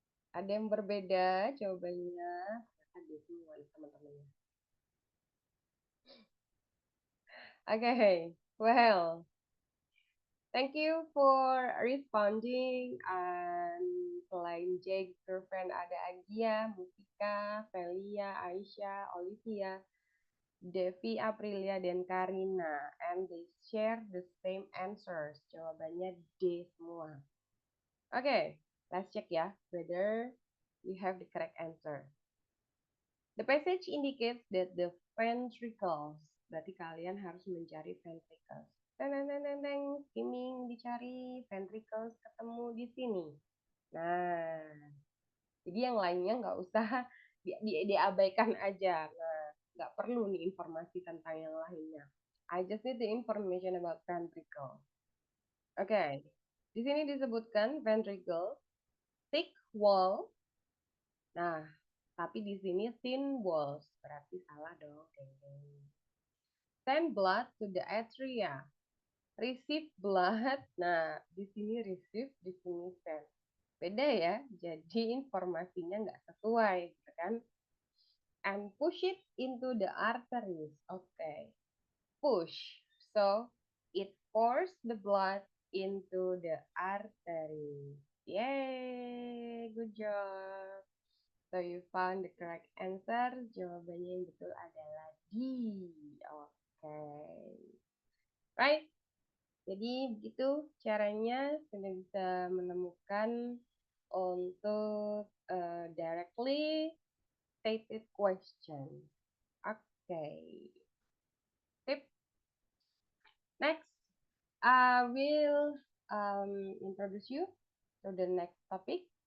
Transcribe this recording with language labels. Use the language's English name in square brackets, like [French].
[Indonesian] Ada yang berbeda jawabannya? Ada semua teman-temannya. [English] Oke, well, thank you for responding. [Indonesian] Selain Jake, girlfriend ada Agia, Musika, Felia, Aisyah, Olivia, Devi, Aprilia, dan Karina. [English] And they share the same answers. [Indonesian] Jawabannya D semua. [English] Okay, let's check ya whether you have the correct answer. The passage indicates that the ventricles, [Indonesian] berarti kalian harus mencari [English] ventricles. [Indonesian] Teng, skimming dicari ventricles ketemu di sini. Nah, jadi yang lainnya nggak usah diabaikan aja. Nah, nggak perlu nih informasi tentang yang lainnya. [English] I just need the information about ventricle. [Indonesian] Oke, di sini disebutkan ventricle, thick wall. Nah, tapi di sini [English] thin walls, [Indonesian] berarti salah dong. [English] Send blood to the atria. Receive blood. [Indonesian] Nah, di sini receive, di sini send. Beda ya, jadi informasinya nggak sesuai, gitu kan? [English] And push it into the arteries. Okay, push. So it pours the blood into the artery. Yay, good job. So you found the correct answer. [Indonesian] Jawabannya yang betul adalah D. Okay. Right. Jadi begitu caranya sudah bisa menemukan untuk [English] directly stated question. Okay. Tip. Next, I will introduce you to the next topic.